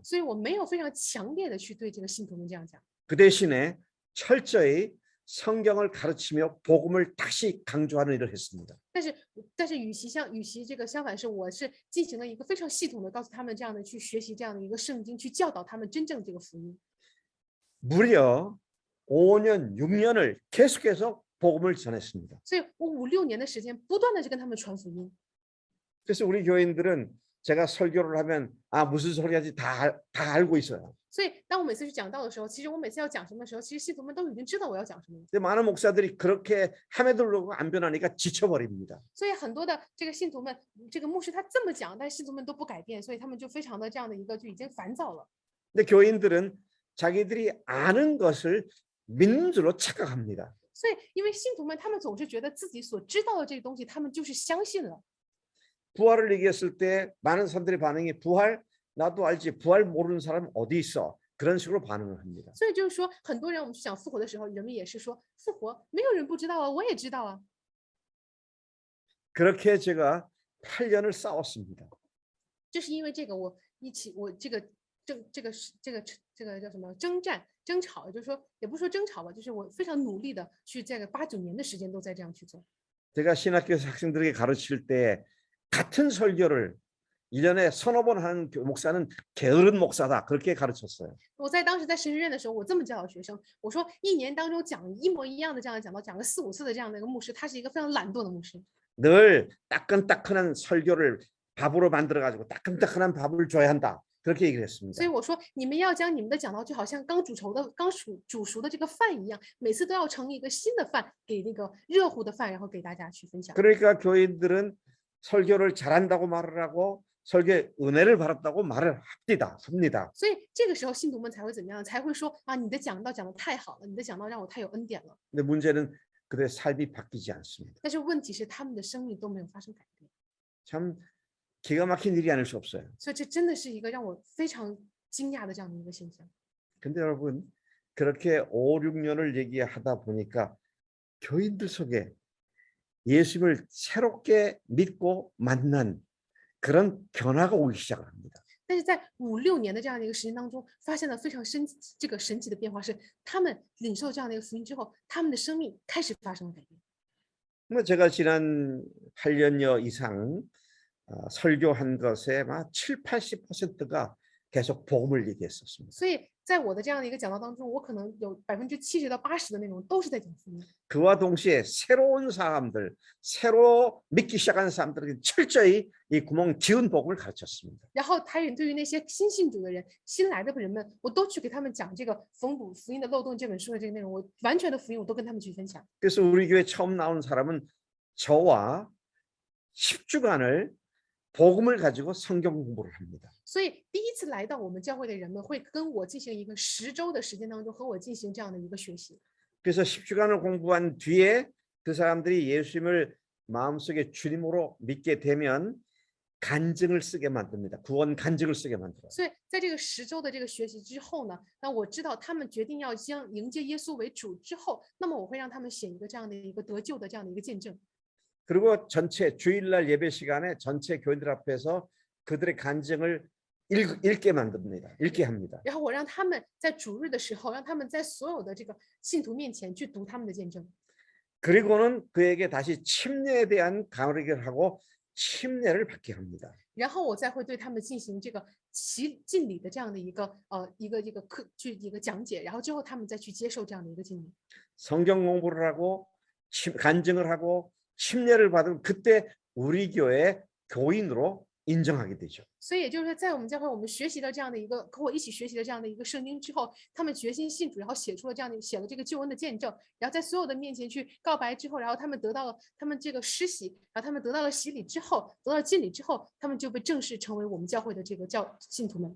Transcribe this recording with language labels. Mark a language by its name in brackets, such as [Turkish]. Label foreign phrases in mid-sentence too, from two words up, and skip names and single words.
[Chinese] 所以我没有非常强烈的去对这个信徒们这样讲， [Korean] 그 대신에 철저히 성경을 가르치며 복음을 다시 강조하는 일을 했습니다. [Chinese] 但是与其这个相反是，我是进行了一个非常系统的告诉他们这样的去学习这样的一个圣经，去教导他们真正这个福音。 [Korean] 무려 5년, 6년을 계속해서 복음을 전했습니다. [Chinese] 所以我5、6年的时间不断的去跟他们传福音。 [Korean] 그래서 우리 교인들은 제가 설교를 하면 아 무슨 소리하지 다 알고 있어요. [Chinese] 所以当我每次去讲道的时候，其实我每次要讲什么的时候，其实信徒们都已经知道我要讲什么了。 [Korean] 근데 많은 목사들이 그렇게 함에도 불구하고 안 변하니까 지쳐버립니다. [Chinese] 所以很多的这个信徒们，这个牧师他这么讲，但是信徒们都不改变，所以他们就非常的这样的一个就已经烦躁了。 [Korean] 근데 교인들은 자기들이 아는 것을 믿는 줄로 착각합니다. [Chinese] 所以因为信徒们他们总是觉得自己所知道的这个东西，他们就是相信了。 [Korean] 부활을 얘기했을 때 많은 사람들의 반응이 부활 나도 알지 부활 모르는 사람 어디 있어 그런 식으로 반응을 합니다. [Chinese] 所以就是说，很多人我们去讲复活的时候，人们也是说复活，没有人不知道啊，我也知道啊。 [Korean] 그렇게 제가 8년을 싸웠습니다. [Chinese] 就是因为这个，我这个叫什么征战争吵，就是说也不是说争吵吧，就是我非常努力的去这个8、9年的时间都在这样去做。 [Korean] 제가 신학교에서 학생들에게 가르칠 때 같은 설교를 1년에 서너 번 하는 목사는 게으른 목사다 그렇게 가르쳤어요. [Chinese] 我在当时在神学院的时候，我这么教导学生，我说1年当中讲一模一样的这样的讲道，讲个4、5次的这样的一个牧师，他是一个非常懒惰的牧师。 [Korean] 늘 따끈따끈한 설교를 밥으로 만들어 가지고 따끈따끈한 밥을 줘야 한다. 그렇게 얘기를 했습니다. [Chinese] 所以我说，你们要将你们的讲道就好像刚煮熟的这个饭一样，每次都要盛一个新的饭给那个热乎的饭，然后给大家去分享。 [Korean] 그러니까 교인들은 설교를 잘한다고 말을 하고 설교에 은혜를 받았다고 말을 합니다. [Chinese] 所以这个时候信徒们才会怎么样？才会说啊，你的讲道讲得太好了，你的讲道让我太有恩典了。 [Korean] 근데 문제는 그들의 삶이 바뀌지 않습니다. [Chinese] 但是问题是他们的生命都没有发生改变， [Korean] 참 기가 막힌 일이 아닐 수 없어요. [Chinese] 所以这真的是一个让我非常惊讶的这样的一个现象。 [Korean] 근데 여러분 그렇게 5, 6년을 얘기하다 보니까 교인들 속에 예수님을 새롭게 믿고 만난 그런 변화가 오기 시작을 합니다. [Chinese] 但是在5、6年的这样的一个时间当中，发现了非常这个神奇的变化是，他们领受这样的一个福音之后，他们的生命开始发生了改变。 [Korean] 뭐 제가 지난 8년여 이상 설교한 것에 막 7, 80%가 계속 복음을 얘기했었습니다. [Chinese] 所以在我的这样的一个讲道当中，我可能有70%到80%的内容都是在讲福音。 [Korean] 그와 동시에 새로운 사람들, 새로 믿기 시작한 사람들에게 철저히 이 구멍 지은 복음을 가르쳤습니다. [Chinese] 然后还有对于那些新信主的人、新来的人们，我都去给他们讲这个《缝补福音的漏洞》这本书的这个内容，我完全的福音我都跟他们去分享。 [Korean] 그래서 우리 교회 처음 나온 사람은 저와 10주간을 복음을 가지고 성경 공부를 합니다. 所以第一次来到我们教会的人们会跟我进行一个10周的时间当中和我进行这样的一个学习。 그래서 10주간을 공부한 뒤에 그 사람들이 예수님을 마음속에 주님으로 믿게 되면 간증을 쓰게 만듭니다. 구원 간증을 쓰게 만들어요. [Chinese] 所以在这个10周的这个学习之后呢，那我知道他们决定要将迎接耶稣为主之后，那么我会让他们写一个这样的一个得救的这样的一个见证。 [Korean] 그리고 전체 주일날 예배 시간에 전체 교인들 앞에서 그들의 간증을 읽게 만듭니다. 읽게 합니다. [Chinese] 然后我让他们在主日的时候，让他们在所有的这个信徒面前去读他们的见证。 [Korean] 그리고는 그에게 다시 침례에 대한 강의를 하고 침례를 받게 합니다. [Chinese] 然后我再会对他们进行这个敬礼的这样的一个讲解，然后之后他们再去接受这样的一个敬礼。 [Korean] 성경 공부를 하고 간증을 하고 침례를 받으면 그때 우리 교회 교인으로 인정하게 되죠. [Chinese] 所以也就是说，在我们教会，我们学习了这样的一个和我一起学习了这样的一个圣经之后，他们决心信主，然后写了这个救恩的见证，然后在所有的面前去告白之后，然后他们得到了他们这个施洗，然后他们得到了洗礼之后，得到了敬礼之后，他们就被正式成为我们教会的这个信徒们。